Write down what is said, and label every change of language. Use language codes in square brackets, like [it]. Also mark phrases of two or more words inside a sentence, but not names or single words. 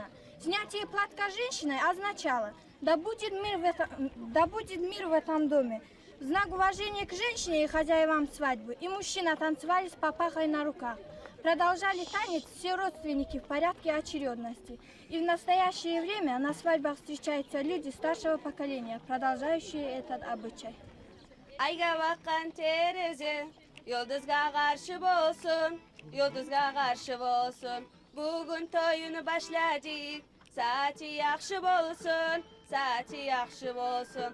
[ru] Снятие платка женщиной означало да будет мир в этом доме. В знак уважения к женщине и хозяевам свадьбы и мужчина танцевали с папахой на руках. Продолжали танец все родственники в порядке очередности. И в настоящее время на свадьбах встречаются люди старшего поколения, продолжающие этот обычай. [kum] Ayga bakkan terezi, yıldızga karşı bolsun, yıldızga karşı bolsun. Bugün toyunu başladık. Saati yaxşı bolsun, saati yaxşı bolsun.